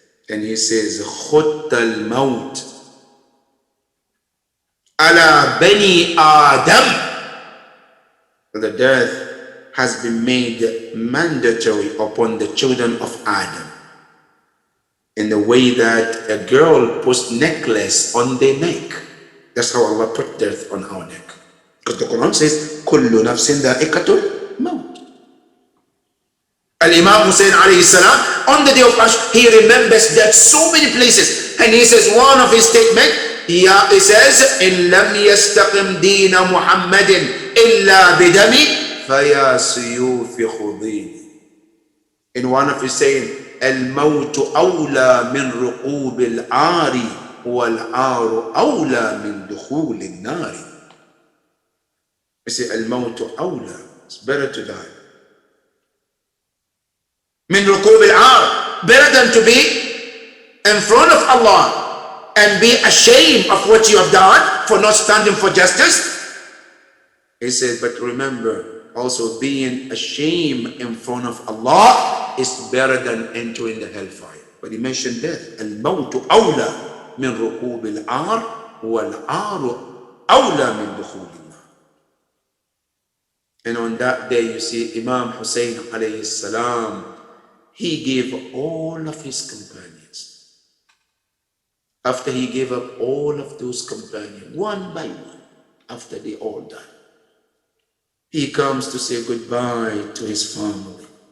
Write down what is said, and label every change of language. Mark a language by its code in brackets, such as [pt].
[en] And he says, [ar] خُطَّ الْمَوْتِ عَلَى بَنِي آدَمَ. [en] The death has been made mandatory upon the children of Adam, in the way that a girl puts necklace on their neck. That's how Allah put death on our neck. Because the Quran says, [ar] كُلُّ نَفْسٍ ذَائِقَةُ الْمَوْتِ. [en] Al-Imam Hussein alayhi salam, on the day of Ashura, he remembers that so many places. And he says, one of his statements, He says, [ar] إن لم يستقم دين محمد إلا بدمي فيا سيوف خذيني. [en] In one of his saying, [ar] الموت أولى من ركوب العار والعار أولى من دخول النار. [en] He said, [ar] الموت أولى, [en] it's better to die. [ar] من ركوب العار, [en] better than to be in front of Allah and be ashamed of what you have done for not standing for justice. He said, but remember, also being ashamed in front of Allah is better than entering the hellfire. But he mentioned death. [ar] الموت أولى من ركوب العار والعار أولى من دخول النار. [en] And on that day, you see Imam Hussein alayhi salam, he gave all of his companions. After he gave up all of those companions, one by one, after they all died, he comes to say goodbye to his family.